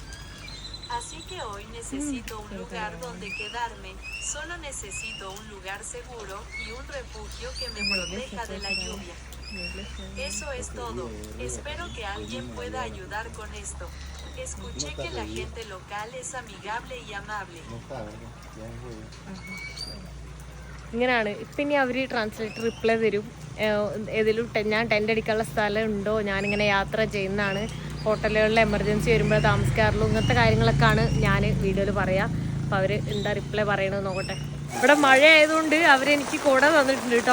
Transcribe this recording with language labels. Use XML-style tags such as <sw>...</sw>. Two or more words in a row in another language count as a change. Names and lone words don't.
<es>Así que hoy necesito un lugar donde quedarme. Solo necesito un lugar seguro y un refugio que me proteja de la lluvia. Eso es todo. Espero que alguien pueda ayudar con esto. Escuché que la gente local es amigable y amable.</es> <ml>ഇങ്ങനെയാണ്. ഇപ്പം ഇനി അവർ</ml> <en>translator reply</en> <ml>തരും. ഏതെങ്കിലും ഞാൻ ടെൻ്റ് അടിക്കാനുള്ള സ്ഥലം ഉണ്ടോ, ഞാനിങ്ങനെ യാത്ര ചെയ്യുന്നതാണ്, ഹോട്ടലുകളിൽ എമർജൻസി വരുമ്പോൾ താമസിക്കാറുള്ളൂ, ഇങ്ങനത്തെ കാര്യങ്ങളൊക്കെയാണ് ഞാൻ വീഡിയോയിൽ പറയാം. അപ്പോൾ അവർ എന്താ റിപ്ലൈ പറയണമെന്ന് നോക്കട്ടെ. ഇവിടെ മഴ ആയതുകൊണ്ട് അവരെനിക്ക് കുട തന്നിട്ടുണ്ട് കേട്ടോ.</ml>